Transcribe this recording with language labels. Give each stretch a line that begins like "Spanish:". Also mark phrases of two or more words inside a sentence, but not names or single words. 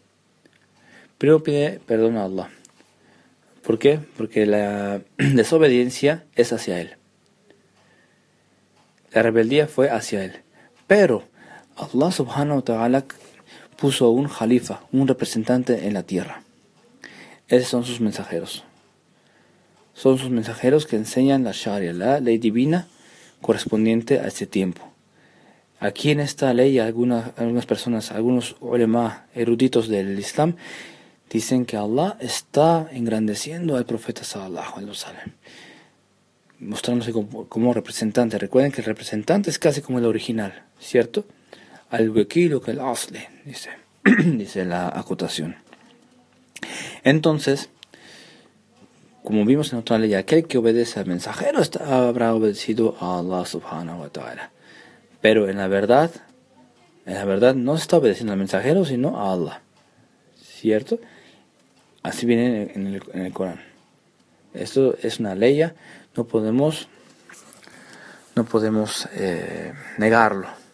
Spanish: ¿Por qué? Porque la desobediencia es hacia Él. La rebeldía fue hacia Él. Pero
Arabic: الله سبحانه وتعالى
Spanish: puso un jalifa, un representante en la tierra. Esos son sus mensajeros. Son sus mensajeros que enseñan la Sharia, la ley divina correspondiente a este tiempo. Aquí en esta ley algunas personas, algunos ulema eruditos del Islam, dicen que Allah está engrandeciendo al profeta
Arabic: صلى الله عليه وسلم,
Spanish: mostrándose como representante. Recuerden que el representante es casi como el original, ¿cierto?
Arabic: الوكيل كالأصل,
Spanish: dice la acotación. Entonces, como vimos en otra ley, aquel que obedece al mensajero habrá obedecido a
Arabic: الله سبحانه وتعالى.
Spanish: Pero en la verdad no se está obedeciendo al mensajero, sino a Allah, ¿cierto? Así viene en el Corán. Esto es una ley, no podemos negarlo.